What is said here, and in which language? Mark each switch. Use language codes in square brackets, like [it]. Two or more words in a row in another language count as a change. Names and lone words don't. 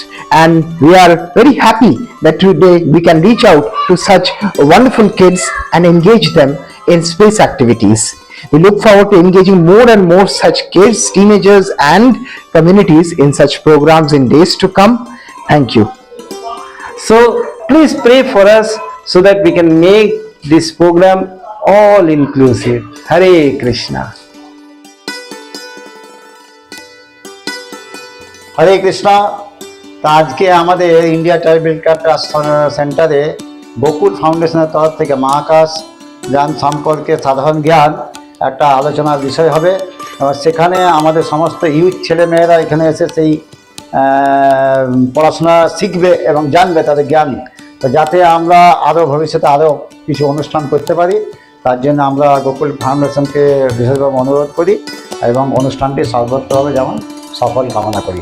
[en] And we are very happy that today we can reach out to such wonderful kids and engage them in space activities. We look forward to engaging more and more such kids, teenagers and communities in such programs in days to come. Thank you. So please pray for us so that we can make this program all inclusive. Hare Krishna. [bn] হরে কৃষ্ণ। তা আজকে আমাদের ইন্ডিয়া ট্রাইবাল কেয়ার ট্রাস্ট সেন্টারে বকুল ফাউন্ডেশনের তরফ থেকে মহাকাশ যান সম্পর্কে সাধারণ জ্ঞান একটা আলোচনার বিষয় হবে। সেখানে আমাদের সমস্ত ইউথ ছেলেমেয়েরা এখানে এসে সেই পড়াশোনা শিখবে এবং জানবে তাদের জ্ঞান, তো যাতে আমরা আরও ভবিষ্যতে আরও কিছু অনুষ্ঠান করতে পারি, তার জন্য আমরা গোকুল ফাউন্ডেশনকে বিশেষভাবে অনুরোধ করি এবং অনুষ্ঠানটি সর্বত্রভাবে যেমন সফল কামনা করি।